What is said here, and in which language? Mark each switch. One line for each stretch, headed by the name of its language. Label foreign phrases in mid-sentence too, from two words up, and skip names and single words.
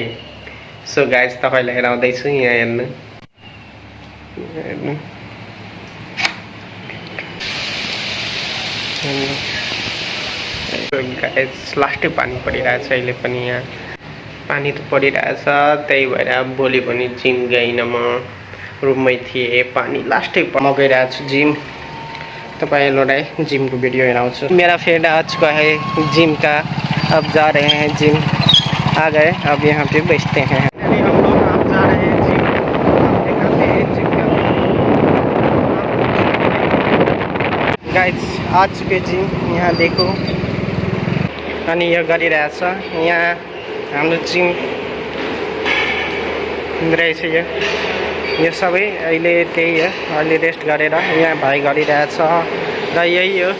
English: so guys
Nepali: तपाईँलाई हेराउँदैछु यहाँ हेर्नु। गाइस लास्टै पानी परिरहेछ अहिले पनि। यहाँ पानी त परिरहेछ, त्यही भएर भोलि पनि जिम गइनँ, म रुममै थिएँ। पानी लास्टै म गइरहेको छु जिम। तपाईँहरूलाई जिम को वीडियो हेराउँछु।
Hindi: मेरा फ्रेंड आज का है जिम का, अब जा रहे हैं जिम। आ गए, अब यहाँ पे बैठते हैं। हम लोग अब जा रहे हैं जिम, दिखाते हैं जिम का। गाइस आ चुके जिम, यहाँ देखो।
Nepali: अनि यो गरिरहेछ यहाँ हाम्रो जिम रहेछ। यो सबै अहिले त्यही हो, अहिले रेस्ट गरेर यहाँ भाइ गरिरहेछ र यही हो।